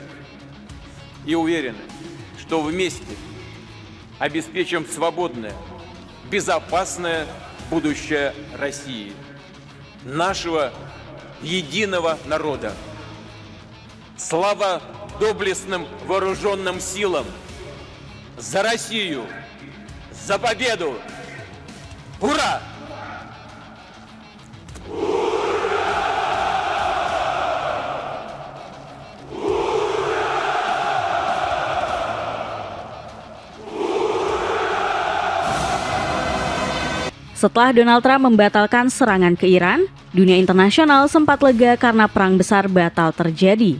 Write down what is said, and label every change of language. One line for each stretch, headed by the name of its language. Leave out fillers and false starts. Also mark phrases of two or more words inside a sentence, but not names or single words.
Russian: И уверены, что вместе обеспечим свободное, безопасное будущее России, нашего единого народа. Слава доблестным вооруженным силам! За Россию! За победу! Ура!
Indonesian: Setelah Donald Trump membatalkan serangan ke Iran, dunia internasional sempat lega karena perang besar batal terjadi.